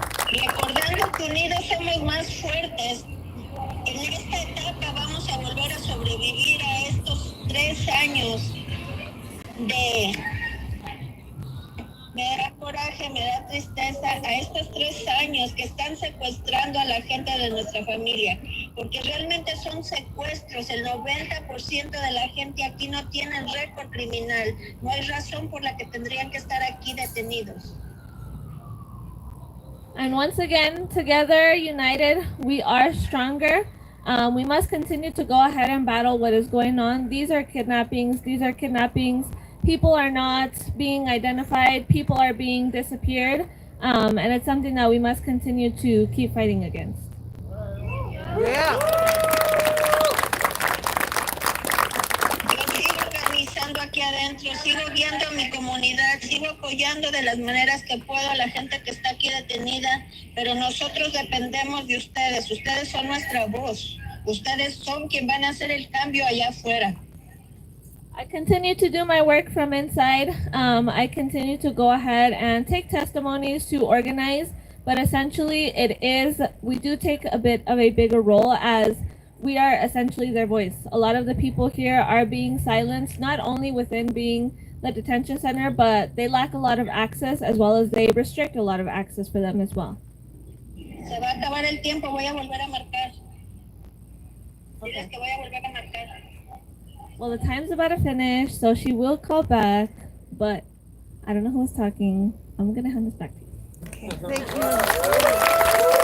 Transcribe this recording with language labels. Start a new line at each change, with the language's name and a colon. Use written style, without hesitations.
Spanish: Recordando que unidos somos más fuertes. En esta etapa vamos a volver a sobrevivir a estos 3 años me da coraje, me da tristeza a estos 3 años que están secuestrando a la gente de nuestra familia, porque realmente son secuestros. El 90% de la gente aquí no tiene récord criminal, no hay razón por la que tendrían que estar aquí detenidos.
English: And once again, together, united, we are stronger. We must continue to go ahead and battle what is going on. These are kidnappings. People are not being identified. People are being disappeared. And it's something that we must continue to keep fighting against. Yeah.
Spanish: Yo sigo organizando aquí adentro, sigo viendo a mi comunidad, sigo apoyando de las maneras que puedo a la gente que está aquí detenida, pero nosotros dependemos de ustedes. Ustedes son nuestra voz. Ustedes son quien van a hacer el cambio allá afuera.
English: I continue to do my work from inside. I continue to go ahead and take testimonies to organize, but essentially we do take a bit of a bigger role as we are essentially their voice. A lot of the people here are being silenced, not only within being the detention center, but they lack a lot of access, as well as they restrict a lot of access for them as well.
Spanish: Se va a acabar el tiempo, voy a volver a marcar. Okay. Que voy a volver a marcar.
English: Well, the time's about to finish, so she will call back, but I don't know who's talking. I'm gonna hand this back to you. Okay, thank you.